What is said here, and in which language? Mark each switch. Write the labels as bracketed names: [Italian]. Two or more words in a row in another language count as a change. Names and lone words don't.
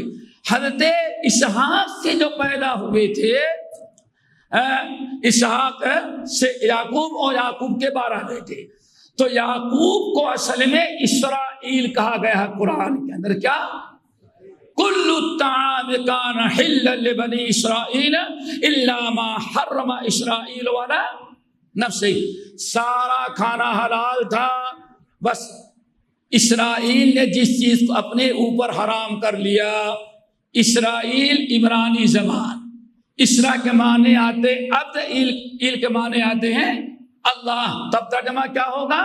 [Urdu] حضرت اسحاق سے جو پیدا ہوئے تھے، اسحاق سے یعقوب، اور یعقوب کے 12 بیٹے۔ تو یعقوب کو اصل میں اسرائیل کہا گیا ہے قرآن کے اندر۔ [Arabic] کیا؟ کل الطعام کان حلا لبنی اسرائیل الا ما حرم اسرائیل علی نفسہ۔ [Urdu] سارا کھانا حلال تھا، بس اسرائیل نے جس چیز کو اپنے اوپر حرام کر لیا۔ اسرائیل عبرانی زبان، اسرا کے معنی آتے عبد، ایل کے معنی آتے ہیں اللہ، تب ترجمہ کیا ہوگا؟